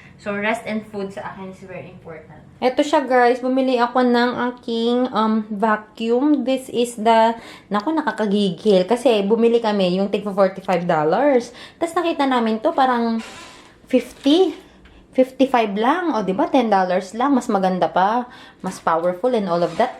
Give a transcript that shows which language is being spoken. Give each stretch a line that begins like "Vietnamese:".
English: So, rest and food
Filipino: sa akin
English: is very important.
Filipino: Ito siya guys, bumili ako ng aking vacuum.
English: This is the,
Filipino: naku, nakakagigil. Kasi bumili kami yung tig for $45. Tapos nakita namin to parang 55 lang. O, diba? $10 lang. Mas maganda pa.
English: Mas powerful and all of that.